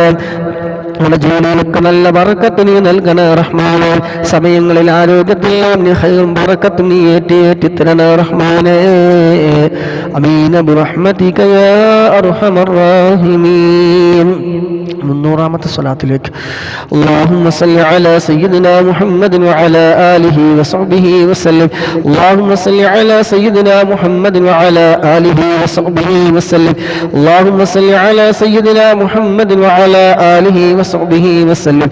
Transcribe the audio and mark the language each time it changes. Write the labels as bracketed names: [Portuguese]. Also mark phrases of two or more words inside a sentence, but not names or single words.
[Malayalam] നമ്മുടെ ജോലിയിലൊക്കെ നല്ല ബറക്കത്ത് നീ നൽകണേ റഹ്മാനെ. സമയങ്ങളിൽ ആരോഗ്യത്തെല്ലാം നീ ഖൈറും ബറക്കത്തും നീ ഏറ്റി തരണേ റഹ്മാനെ. [Arabic] آمين برحمتك يا أرحم الراحمين. [Malayalam] 300ാമത്തെ സ്വലാത്തിലേക്ക് [Arabic] اللهم صل على سيدنا محمد وعلى آله وصحبه وسلم. اللهم صل على سيدنا محمد وعلى آله وصحبه وسلم. اللهم صل على سيدنا محمد وعلى آله وصحبه وسلم.